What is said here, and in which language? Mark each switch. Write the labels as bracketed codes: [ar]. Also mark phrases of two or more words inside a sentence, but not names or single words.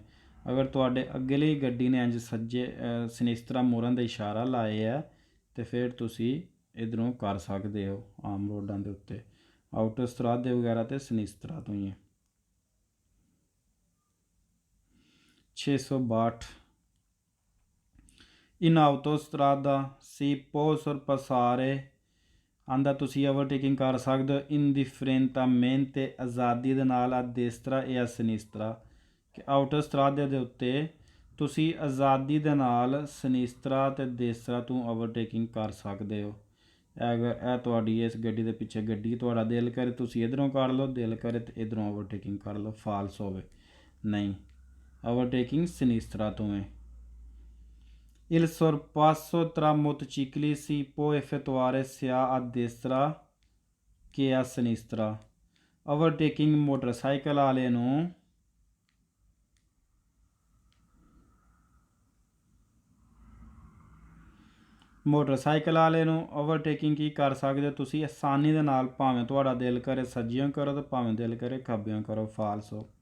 [pa] ਅਗਰ ਤੁਹਾਡੇ ਅੱਗੇਲੀ ਗੱਡੀ ਨੇ ਇੰਜ ਸੱਜੇ ਸਨੀਸਤਰਾ ਮੋੜਨ ਦਾ ਇਸ਼ਾਰਾ ਲਾਏ ਹੈ ਤਾਂ ਫਿਰ ਤੁਸੀਂ ਇੱਧਰੋਂ ਕਰ ਸਕਦੇ ਹੋ ਆਮ ਰੋਡਾਂ ਦੇ ਉੱਤੇ। ਆਊਟੋਸਟਰਾਦ ਦੇ ਵਗੈਰਾ ਤੇ ਸਨੀਸਤਰਾ ਤੋਂ ਹੀ ਹੈ। 662 [it] in autostrada si può sorpassare [pa] ਆਂਦਾ ਤੁਸੀਂ ਓਵਰਟੇਕਿੰਗ ਕਰ ਸਕਦੇ ਹੋ ਇੰਡਿਫਰੈਂਟਾਮੈਂਟੇ ਆਜ਼ਾਦੀ ਦੇ ਨਾਲ [it] a destra [pa] ਜਾਂ ਸਨੀਸਤਰਾ, ਕਿ ਆਊਟੋਸਟਰਾਦੇ ਦੇ ਉੱਤੇ ਤੁਸੀਂ ਆਜ਼ਾਦੀ ਦੇ ਨਾਲ ਸਨੀਸਤਰਾ ਅਤੇ ਦੇਸਤਰਾ ਤੋਂ ਓਵਰਟੇਕਿੰਗ ਕਰ ਸਕਦੇ ਹੋ। ਅਗਰ ਇਹ ਤੁਹਾਡੀ ਇਸ ਗੱਡੀ ਦੇ ਪਿੱਛੇ ਗੱਡੀ, ਤੁਹਾਡਾ ਦਿਲ ਕਰੇ ਤੁਸੀਂ ਇੱਧਰੋਂ ਕਰ ਲਓ, ਦਿਲ ਕਰੇ ਤਾਂ ਇੱਧਰੋਂ ਓਵਰਟੇਕਿੰਗ ਕਰ ਲਓ, ਫਾਲਸ ਹੋਵੇ ਨਹੀਂ। ਓਵਰਟੇਕਿੰਗ ਸਨੀਸਤਰਾ ਤੋਂ ਹੈ। [it] Il sorpasso tra motocicli si può effettuare sia a destra che a sinistra। [pa] ਓਵਰਟੇਕਿੰਗ ਮੋਟਰਸਾਈਕਲ ਵਾਲੇ ਨੂੰ ਓਵਰਟੇਕਿੰਗ ਕੀ ਕਰ ਸਕਦੇ ਹੋ ਤੁਸੀਂ ਆਸਾਨੀ ਦੇ ਨਾਲ, ਭਾਵੇਂ ਤੁਹਾਡਾ ਦਿਲ ਕਰੇ ਸੱਜਿਓਂ ਕਰੋ ਅਤੇ ਭਾਵੇਂ ਦਿਲ ਕਰੇ ਖੱਬਿਓਂ ਕਰੋ, ਫਾਲਸੋ।